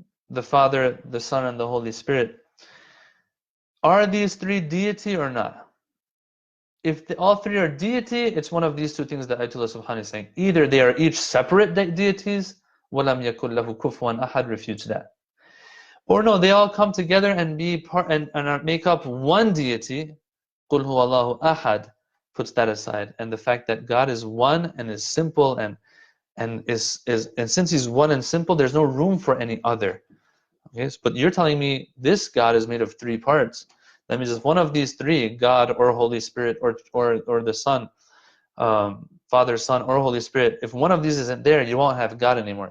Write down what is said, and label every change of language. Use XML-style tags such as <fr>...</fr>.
<en>The Father, the Son, and the Holy Spirit. Are these three deity or not? If all three are deity, it's one of these two things that Ayatollah Subhanahu is saying. Either they are each separate deities,</en> <ar>وَلَمْ يَكُنْ لَهُ كُفْوًا أَحَدٌ</ar> <en>refutes that. Or no, they all come together and be part and make up one deity.</en> <ar>قُلْ هُوَ اللَّهُ أَحَدٌ</ar> <en>puts that aside. And the fact that God is one and is simple and since He's one and simple, there's no room for any other. Okay, but you're telling me this God is made of three parts. That means if one of these three, God or Holy Spirit or the Son, Father, Son, or Holy Spirit, if one of these isn't there, you won't have God anymore.</en>